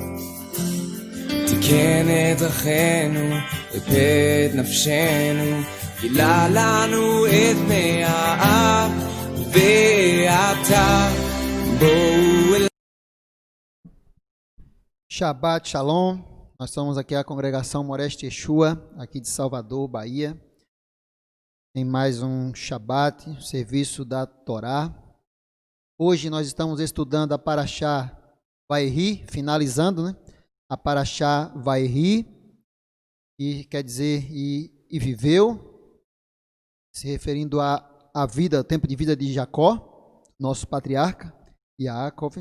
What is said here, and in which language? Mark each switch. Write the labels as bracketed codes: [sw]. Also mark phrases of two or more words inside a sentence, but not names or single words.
[he] תיקן את דרכינו, ריפא את נפשנו, גילה לנו את פני האב, ועתה בואו אל... שבת שלום, [pt] nós somos aqui a congregação Moreste Yeshua, aqui de Salvador, Bahia, em mais um Shabbat, serviço da Torá. Hoje nós estamos estudando a Parashá Vayehi, finalizando, né? A Parashá Vayehi, que quer dizer e viveu, se referindo à vida, ao tempo de vida de Jacó, nosso patriarca, Yaakov.